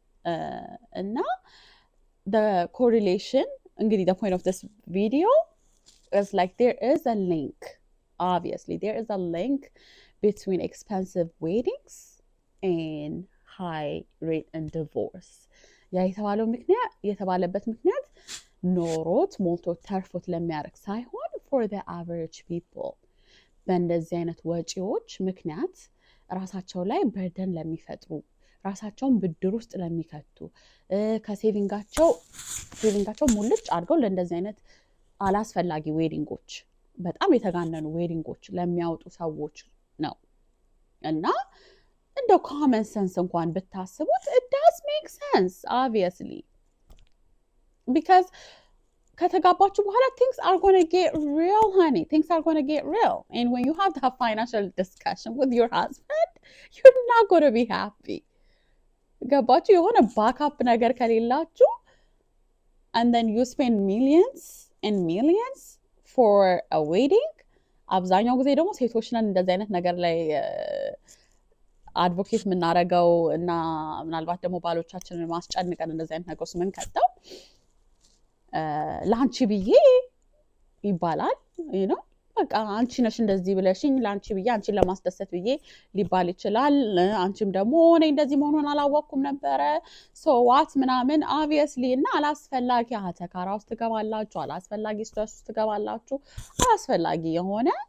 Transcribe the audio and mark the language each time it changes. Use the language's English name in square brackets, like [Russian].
[English] And now the correlation, the point of this video is like there is a link. Obviously, there is a link between expensive weddings and high rate and divorce. [Amharic] የተባለበት ምክንያት ኖሮት ሞልቶ ተርፎት ለሚያደርግ ሳይሆን [English] for the average people [Amharic] በእንደዚህ አይነት ወጪዎች ምክንያት ራሳቸው ላይ በርደን ለሚፈጥሩ ራሳቸውን ብድር ውስጥ ለሚከቱ ከሴቪንጋቸው ሙልጭ አድርገው ለእንደዚህ አይነት አላስፈላጊ ዌዲንጎች በጣም የተጋነኑ ዌዲንጎች ለሚያወጡ ሰዎች ነው እና እንደው common sense እንኳን ብታስቡት [English] it does make sense obviously because [Amharic] ከተጋባችሁ በኋላ [English] things are going to get real, honey. Things are going to get real. And when you have to have financial discussion with your husband, you're not going to be happy. [Amharic] ገባችሁ? የሆነ ባክአፕ ነገር ከሌላችሁ [English] and then you spend millions and millions for a wedding. [Amharic] አብዛኛው ጊዜ ደግሞ ሴቶች ነን እንደዚህ አይነት ነገር ላይ አድቮኬት የምናደርገው እና ምናልባት ደግሞ ባሎቻችንን ማስጨንቀን እንደዚህ አይነት ነገር ምን ከተው ላንቺ ብዬ ይባላል በቃ አንቺ ነሽ እንደዚህ ብለሽኝ ላንቺ ብዬ አንቺን ለማስደሰት ብዬ ሊባል ይችላል አንቺም ደግሞ እኔ እንደዚህ መሆኑን አላወቅኩም ነበረ [English] so what [Amharic] ምናምን obviously እና አላስፈላጊ አተካራ ውስጥ ትገባላችሁ አላስፈላጊ ስትረስ ውስጥ ትገባላችሁ አላስፈላጊ የሆነ